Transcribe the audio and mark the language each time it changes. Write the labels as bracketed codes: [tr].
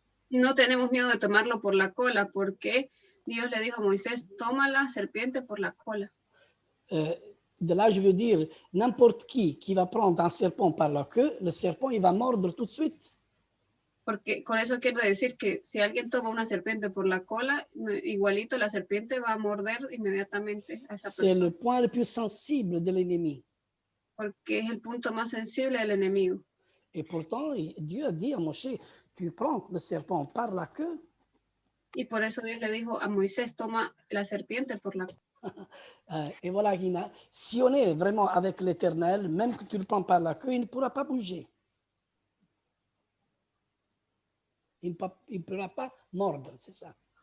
[es] No tenemos miedo de tomarlo por la cola, porque Dios le dijo a Moisés, toma la serpiente por la cola. [fr] De là, je veux dire, n'importe qui va prendre un serpent par la queue, le serpent, il va mordre tout de suite. [es] Porque con eso quiero decir que si alguien toma una serpiente por la cola, igualito la serpiente va a morder inmediatamente a esa [fr] C'est [es] persona. [fr] le point le plus sensible de l'ennemi. [es] Porque es el punto más sensible del enemigo. [fr] Et pourtant, Dieu a dit à Moshe, tu prends le serpent par la queue. [es] Y por eso Dios le dijo a Moisés, toma la serpiente por la cola. [fr] Et voilà, si on est vraiment avec l'Éternel, même que tu le prends par la queue, il ne pourra pas bouger. Il ne pourra pas mordre, c'est ça.